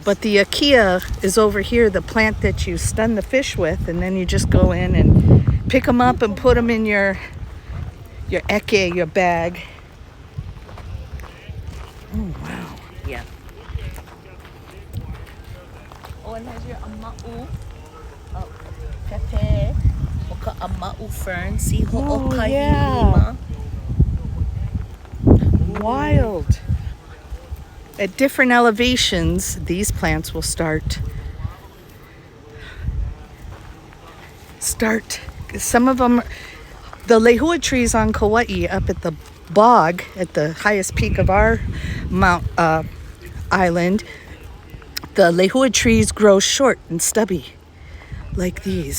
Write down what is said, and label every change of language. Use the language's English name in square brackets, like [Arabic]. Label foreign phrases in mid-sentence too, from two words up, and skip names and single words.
[English] But the akia is over here, the plant that you stun the fish with, and then you just go in and pick them up and put them in your your eke, your bag. Oh, wow. Yeah. Oh, and here's your ama'u. [Hawaiian] Pepe. Oka ama'u fern. [English] See ho Oh, yeah. okahilima. Wild. At different elevations, these plants will start. Some of them, the lehua trees on Kauai, up at the bog, at the highest peak of our island, the lehua trees grow short and stubby, like these.